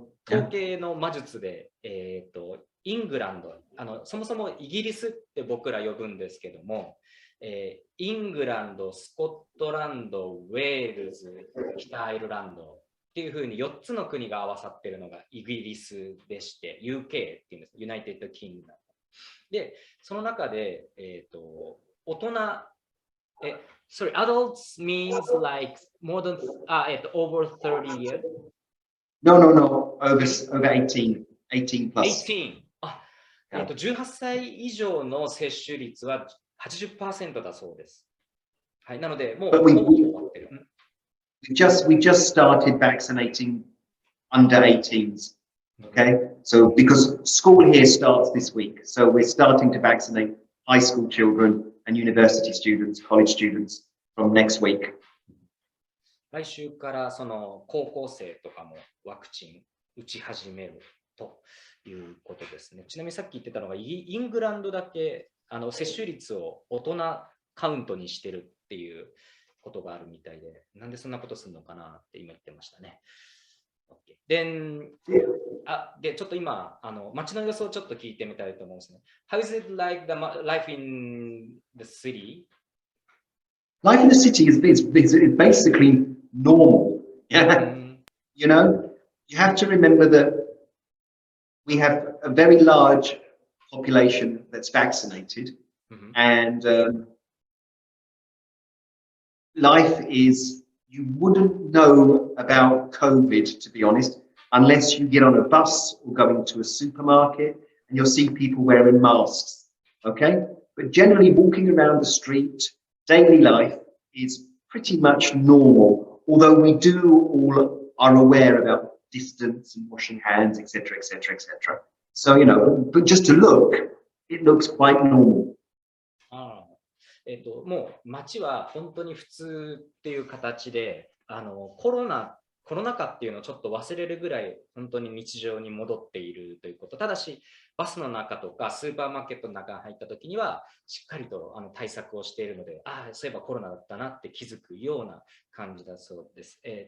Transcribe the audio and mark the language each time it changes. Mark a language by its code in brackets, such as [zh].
[ja] 統計の魔術で、イングランド、そもそもイギリスって僕ら呼ぶんですけども、イングランド、スコットランド、ウェールズ、北アイルランドっていうふうに4つの国が合わさっているのがイギリスでして、UK っていうんです。 [en] United Kingdom。 [ja] で、その中で、大人、 [en] sorry, adults means like more than, over 30 years? No, over 18 plus. 18. [ja] 18歳以上の接種率は 80% だそうです。はい、なので、もうほぼ終わってる。 [en] We just started vaccinating under 18s. Okay, so because school here starts this week, so we're starting to vaccinate high school children and university students, college students from next week. [ja] 来週からその高校生とかもワクチン打ち始めるということですね。ちなみにさっき言ってたのがイングランドだけ接種率を大人カウントにしてるっていうことがあるみたいで、なんでそんなことするのかなって今言ってましたね。で、ちょっと今、街の様子をちょっと聞いてみたいと思うんですね。 [en] How is it like the life in the city? Life in the city is basically normal. Yeah. You know, you have to remember that we have a very large population that's vaccinated, and life is, you wouldn't know about COVID, to be honest, unless you get on a bus or go into a supermarket and you'll see people wearing masks, okay? But generally walking around the street, daily life is pretty much normal, although we all are aware about distance and washing hands, etc., etc., etc. So, you know, but just to look, it looks quite normal. [ja] もう街は本当に普通っていう形で、コロナ禍っていうのをちょっと忘れるぐらい本当に日常に戻っているということ。ただし、バスの中とかスーパーマーケットの中に入った時には、しっかりと対策をしているので、そういえばコロナだったなって気づくような感じだそうです。